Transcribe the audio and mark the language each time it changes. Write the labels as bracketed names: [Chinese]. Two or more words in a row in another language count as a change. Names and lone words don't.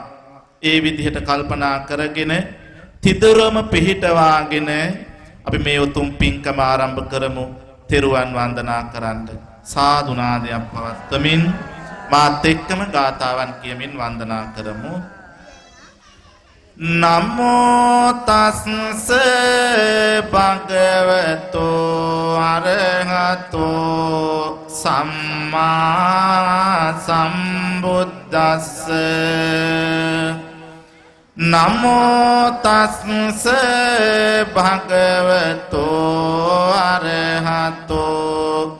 [Sinhala] ඒ විදිහට කල්පනා කරගෙන තිදොරම පිහිටවාගෙන අපි මේ උතුම් පින්කම ආරම්භ කරමු. තෙරුවන් වන්දනා කරන්න සාදු නාදයක් පවත්වමින් මාත් එක්කම ගාථාවන් කියමින් වන්දනා කරමු. [Pali] නමෝ තස්ස භගවතෝ අරහතෝ සම්මා සම්බුද්දස්ස නමෝ තස්ස භගවතෝ අරහතෝ